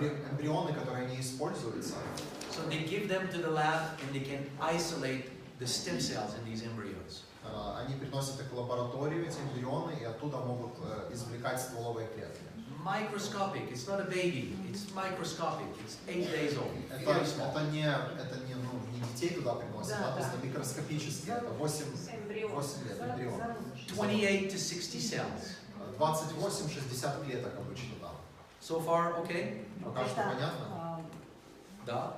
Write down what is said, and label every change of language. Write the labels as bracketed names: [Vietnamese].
[Russian] Эмбрионы, которые не используются. [English] So they give them to the lab and they can isolate the stem cells in these embryos. [Russian] Они приносят их в лабораторию, эти эмбрионы, и оттуда могут извлекать стволовые клетки. [English] Microscopic, it's not a baby, it's microscopic, it's 8 days old. [Russian] Это не детей туда приносят, а просто микроскопически. Это 8 лет эмбрион. [English] 28 to 60 cells. [Russian] 28-60 клеток обычно там. [English] So far, okay? [Russian] Пока что понятно? Да.